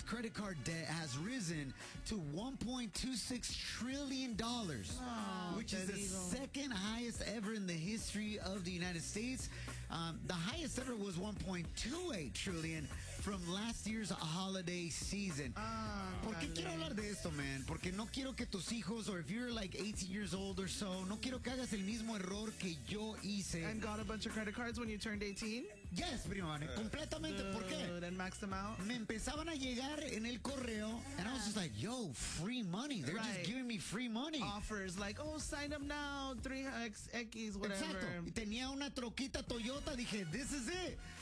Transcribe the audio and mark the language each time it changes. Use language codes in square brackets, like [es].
[en] credit card debt has risen to $1.26 trillion, which is the second highest ever in the history of the United States. The highest ever was $1.28 trillion from last year's holiday season. [es] ¿Por qué quiero hablar de esto, man? Porque no quiero que tus hijos, [en] or if you're like 18 years old or so, [es] no quiero que hagas el mismo error que yo hice. [en] And got a bunch of credit cards when you turned 18? [es] Yes, primo, completamente. ¿Por qué? [en] Max them out. [es] Me empezaban a llegar en el correo, [en] and I was just like, yo, free money. They're just giving me free money. Offers like, oh, sign up now, 3XX, whatever. [es] Exacto. Y tenía una troquita Toyota. Dije, [en] this is it.